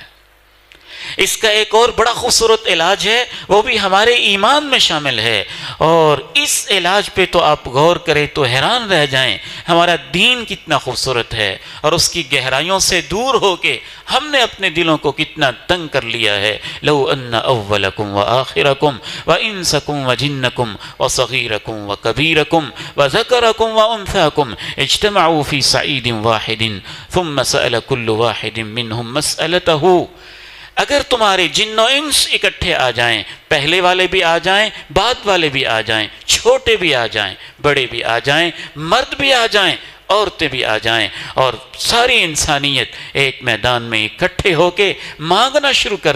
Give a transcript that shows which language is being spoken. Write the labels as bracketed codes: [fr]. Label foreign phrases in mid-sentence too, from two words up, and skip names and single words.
[ur] اس کا ایک اور بڑا خوبصورت علاج ہے، وہ بھی ہمارے ایمان میں شامل ہے، اور اس علاج پہ تو آپ غور کریں تو حیران رہ جائیں ہمارا دین کتنا خوبصورت ہے، اور اس کی گہرائیوں سے دور ہو کے ہم نے اپنے دلوں کو کتنا تنگ کر لیا ہے۔ [ar] لو ان اولکم وآخرکم وانسکم وجنکم وصغیرکم وکبیرکم وذکرکم وانثاکم اجتمعوا فی سعید واحد ثم سأل كل واحد منہم مسألتہ، [ur] اگر تمہارے جن و انس اکٹھے آ جائیں، پہلے والے بھی آ جائیں، بعد والے بھی آ جائیں، چھوٹے بھی آ جائیں، بڑے بھی آ جائیں، مرد بھی آ جائیں، عورتیں بھی آ جائیں، اور ساری انسانیت ایک میدان میں اکٹھے ہو کے مانگنا شروع کر